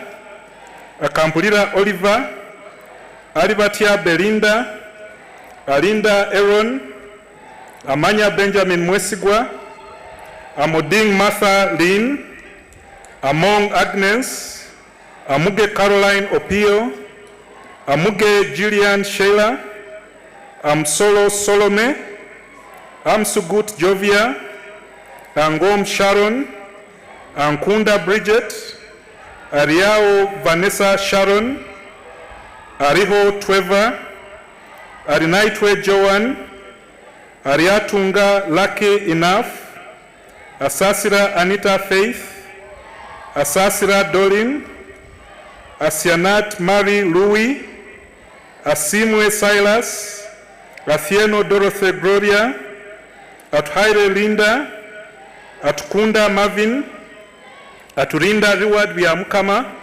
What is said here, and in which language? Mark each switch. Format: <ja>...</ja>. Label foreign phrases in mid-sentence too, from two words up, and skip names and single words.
<en>Akampulira Oliver, Alibatia Belinda, Alinda Aaron, Amanya Benjamin Mwesigwa, Amoding Martha Lynn, Among Agnes, Amuge Caroline Opio, Amuge Gillian Sheila, Amsolo Solome, Amsugut Jovia, Angom Sharon, Ankunda Bridget, Ariao Vanessa Sharon, Ariho Trevor, Arinaitwe Joan, Ariatunga Lucky Enough, Asasira Anita Faith, Asasira Dolin, Asianat Mary Louis, Asimwe Silas, Athieno Dorothy Gloria, Atuhaire Linda, Atukunda Marvin, Aturinda Reward Biamukama,</en>